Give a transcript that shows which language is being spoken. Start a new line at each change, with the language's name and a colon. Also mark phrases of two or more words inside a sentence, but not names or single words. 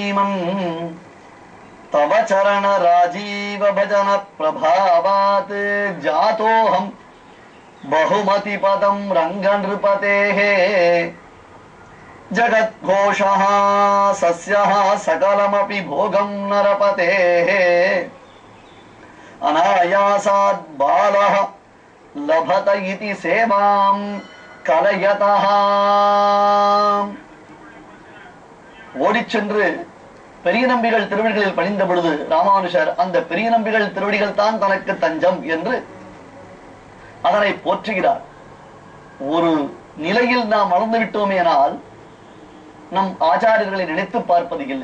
Sanskrit: तव चरण राजीव भजन प्रभावात् जातोऽहं बहुमति पदं रंग नृपतेः जगद्घोषः सस्यः सकलमपि भोगं नरपतेः अनायासात् बालः लभत इति सेवां कलयतः
Tamil: ஓடிச் சென்று பெரிய நம்பிகள் திருவடிகளில் பணிந்த பொழுது ராமானுஷர் அந்த பெரிய நம்பிகள் திருவடிகள் தான் தனக்கு தஞ்சம் என்று அதனை போற்றுகிறார். ஒரு நிலையில் நாம் மறந்து விட்டோமேனால் நம் ஆச்சாரியர்களை நினைத்து பார்ப்பது இல்லை.